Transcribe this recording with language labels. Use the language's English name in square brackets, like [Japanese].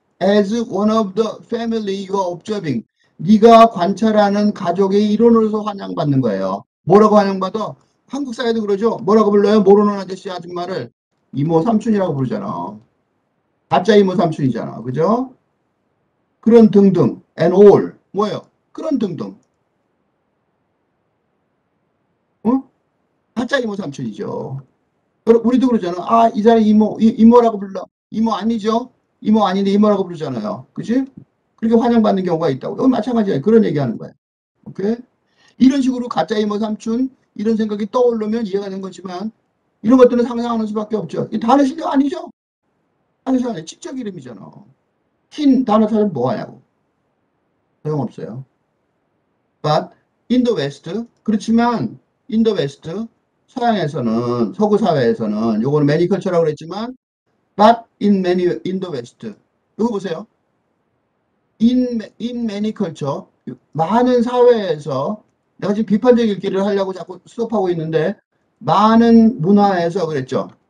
[English] As one of the family you are observing. [Korean] 네가 관찰하는 가족의 일원으로서 환영받는 거예요. 뭐라고 환영받아? 한국 사회도 그러죠. 뭐라고 불러요? 모르는 아저씨 아줌마를 이모 삼촌이라고 부르잖아. 가짜 이모 삼촌이잖아. 그죠? 그런 등등. [English] and all. [Korean] 뭐예요? 그런 등등. 가짜 이모 삼촌이죠. 우리도 그러잖아. 이 사람 이모라고 불러. 이모 아니죠? 이모 아닌데 이모라고 부르잖아요. 그지? 그렇게 환영받는 경우가 있다고. 이건 마찬가지예요. 그런 얘기하는 거예요. 오케이? 이런 식으로 가짜 이모 삼촌 이런 생각이 떠오르면 이해가 되는 거지만 이런 것들은 상상하는 수밖에 없죠. 이 단어 실력 아니죠? 단어 실력 아니에요. 직접 이름이잖아. 흰 단어 찾으면 뭐하냐고. 소용없어요. [English] But in the West, [Korean] 그렇지만 [English] in the West, [Korean] 서양에서는, 서구 사회에서는, 요거는 매니컬처라고 그랬지만, [English] but in the West. [Korean] 이거 보세요. [English] in many culture, [Korean] 많은 사회에서, 내가 지금 비판적 읽기를 하려고 자꾸 스톱하고 있는데, 많은 문화에서 그랬죠.